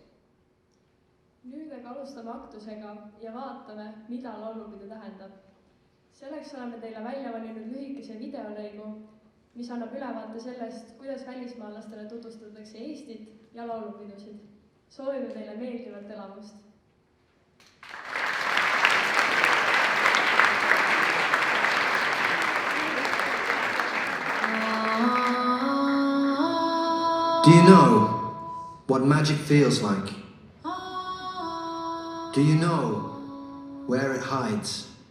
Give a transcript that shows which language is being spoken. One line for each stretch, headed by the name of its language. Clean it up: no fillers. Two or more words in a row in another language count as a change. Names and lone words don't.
Estonian: Nüüd aga alustame aktusega ja vaatame, mida laulupidu tähendab. Selleks oleme teile välja valinud lühikese videolõigu, mis annab ülevaate sellest, kuidas välismaalastele tutvustatakse Eestit ja laulupidusid. Soovime teile meeldivat elamust!
English: Do you know what magic feels like? Do you know where it hides?